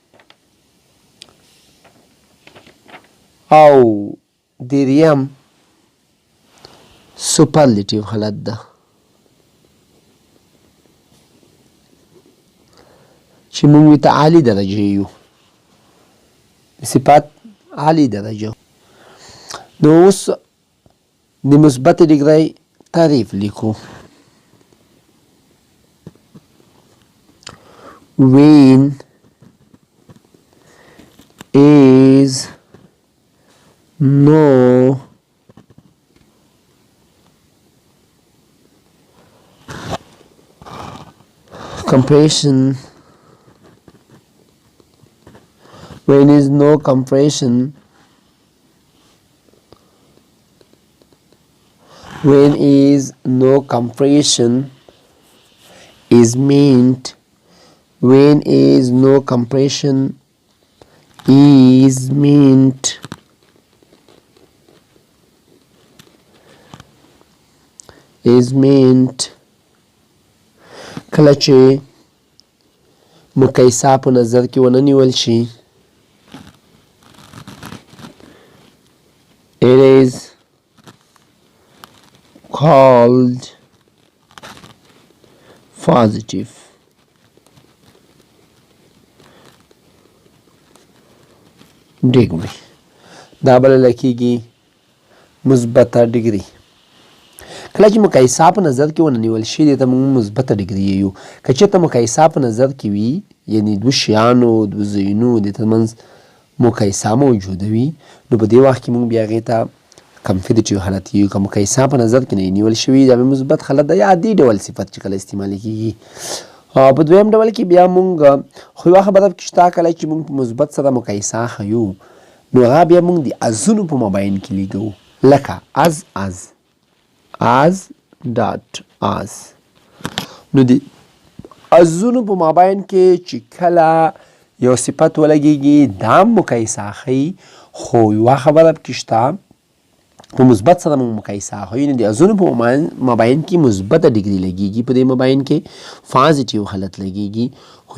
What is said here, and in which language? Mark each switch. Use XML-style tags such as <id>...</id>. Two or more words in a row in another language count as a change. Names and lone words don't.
<ps>او دریم superlative حالت ده چې مونږ ورته عالي درجه یو، صفت عالي درجه. نو اوس د مثبت ډیګرۍ تعریف لیکو.</ps> <en>when is no comparison, when is no comparison, when is no comparison is meant, when is no comparison is meant,</en> <ps>کله چې مقایسه په نظر کې ونه نیول شي.</ps> <en>It is called positive. degree.</en> <ps>دا بلل کېږي مثبته ډیګري. کله چې مقایسه په نظر کې ونه نیول شي دې ته موږ مثبته ډیګري یو. که چېرته مقایسه په نظر کې وي یعنې دوه شیانو دوه ځایونو د ترمنځ مقایسه موجوده وي نو په دې وخت کې موږ بیا هغې ته کمپیریټیو حالت یو. که مقایسه په نظر کې نه نیول شوي دا مثبت حالت ده یا عادي ډول صفت چې کله استعمالي کېږي. په دویم ډول کې بیا موږ خو یوه خبره پکې شته کله چې موږ په مثبت سره مقایسه ښیو نو هغه بیا موږ د ازونو په مابین کې لیږو لکه</ps> <en>as dot as.</en> <ps>نو د ازونو په مابین کې چې کله یو صفت ولګېږي دا مقایسه ښیي خو یوه خبره پکې شته په مثبت سره موږ مقایسه ښیو نو د ازونو په مابین کې مثبته ډیګري لګېږي په دې مابین کې پازیټیو حالت لګېږي خو</ps>